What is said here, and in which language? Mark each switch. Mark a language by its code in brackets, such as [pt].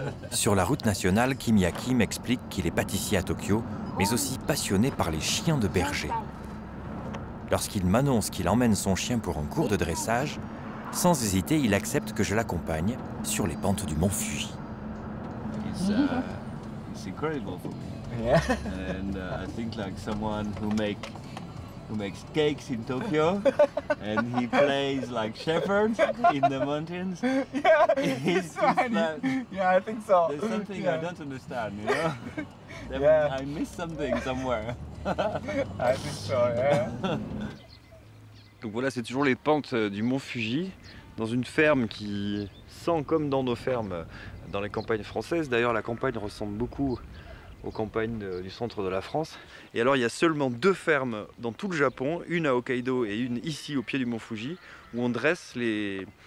[fr] Sur la route nationale, Kimiaki m'explique qu'il est pâtissier à Tokyo, mais aussi passionné par les chiens de berger. Lorsqu'il m'annonce qu'il emmène son chien pour un cours de dressage, sans hésiter, il accepte que je l'accompagne sur les pentes du mont Fuji. [en] It's incredible for me. Yeah. And I think like someone who makes cakes in Tokyo and he plays like shepherd in the mountains. Yeah, It's funny. like, Yeah, I think so. there's something I don't understand, you know? Yeah. I miss something somewhere. I think so, yeah. [fr] Donc voilà, c'est toujours les pentes du mont Fuji, dans une ferme qui sent comme dans nos fermes dans les campagnes françaises. D'ailleurs, la campagne ressemble beaucoup aux campagnes du centre de la France. Et alors, il y a seulement 2 fermes dans tout le Japon, une à Hokkaido et une ici au pied du mont Fuji, où on dresse les...